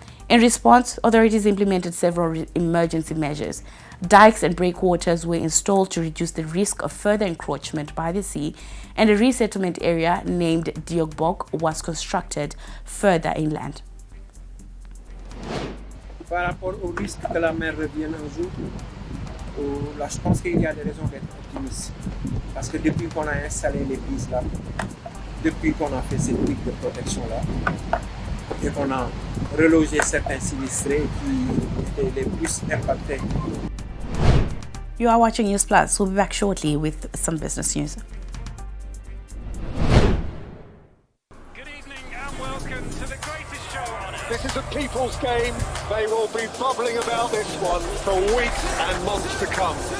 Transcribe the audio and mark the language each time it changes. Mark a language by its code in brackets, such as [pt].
[en] In response, authorities implemented several emergency measures. Dikes and breakwaters were installed to reduce the risk of further encroachment by the sea, and a resettlement area named Diogbok was constructed further inland. [fr] Par rapport au risque que la mer revienne un jour, là, je pense qu'il y a des raisons d'être optimiste. Parce que depuis qu'on a installé les prises là, depuis qu'on a fait ces briques de protection là, et qu'on a relogé certains sinistrés qui étaient les plus impactés. [en] You are watching Newsplus. We'll be back shortly with some business news. Good evening and welcome to the greatest show on earth. This is a people's game. They will be bubbling about this one for weeks and months to come.